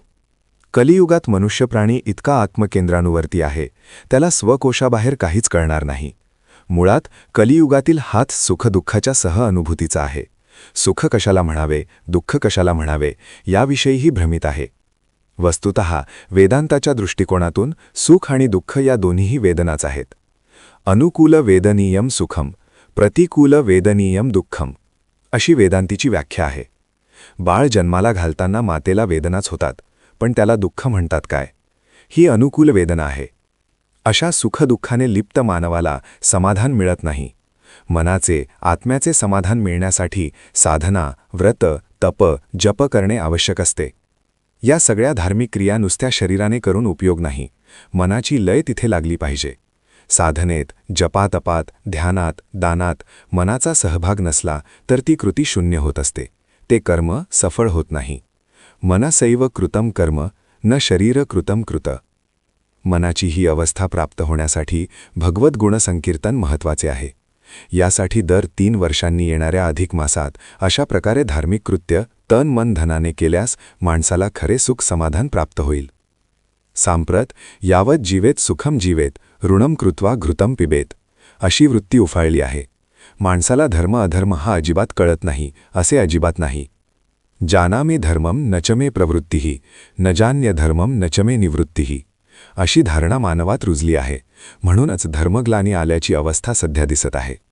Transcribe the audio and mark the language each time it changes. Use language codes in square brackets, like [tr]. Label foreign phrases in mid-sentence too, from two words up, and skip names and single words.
[mr] कलियुगात मनुष्य प्राणी इतका आत्मकेंद्रानुवर्ती आहे, त्याला स्वकोशाबाहेर काहीच कळणार नाही. मुळात कलियुगातील हात सुखदुःखाच्या सहअनुभूतीचा आहे. सुख कशाला म्हणावे, दुःख कशाला म्हणावे, याविषयीही भ्रमित आहे. वस्तुतः वेदांताच्या दृष्टिकोनातून सुख आणि दुःख या दोन्हीही वेदनाच आहेत. [sa] अनुकूल वेदनीयम सुखम, प्रतिकूल वेदनीयम दुःखम, [mr] अशी वेदांतीची व्याख्या आहे. बाळ जन्माला घालताना मातेला वेदनाच होतात, पण त्याला दुःख म्हणतात काय? ही अनुकूल वेदना आहे. अशा सुखदुःखाने लिप्त मानवाला समाधान मिळत नाही. मनाचे, आत्म्याचे समाधान मिळण्यासाठी साधना, व्रत, तप, जप करणे आवश्यक असते. या सगळ्या धार्मिक क्रिया नुसत्या शरीराने करून उपयोग नाही. मनाची लय तिथे लागली पाहिजे. साधनेत, जपातपात, ध्यानात, दानात मनाचा सहभाग नसला तर ती कृती शून्य होत असते. ते कर्म सफळ होत नाही. [sa] मनसैव कृतं कर्म, न शरीर कृतं कृत. [mr] मनाची ही अवस्था प्राप्त होण्यासाठी भगवत गुणसंकीर्तन महत्त्वाचे आहे. यासाठी दर 3 वर्षांनी येणाऱ्या अधिक मासात अशा प्रकारे धार्मिक कृत्य तन मन धनाने केल्यास माणसाला खरे सुख समाधान प्राप्त होईल. [sa] सांप्रत यावत जीवेत सुखम जीवेत, ऋणम कृत्वा घृतम पिबेत, [mr] अशी वृत्ती उफाळली आहे. माणसाला धर्म अधर्म हा अजिबात कळत नाही, असे अजिबात नाही. [sa] जानामि धर्मम नचमे प्रवृत्तीही, न जान्य धर्मम नचमे निवृत्तीही, [mr] अशी धारणा मानवात रुजली आहे. म्हणूनच धर्मग्लानी आल्याची अवस्था सध्या दिसत आहे.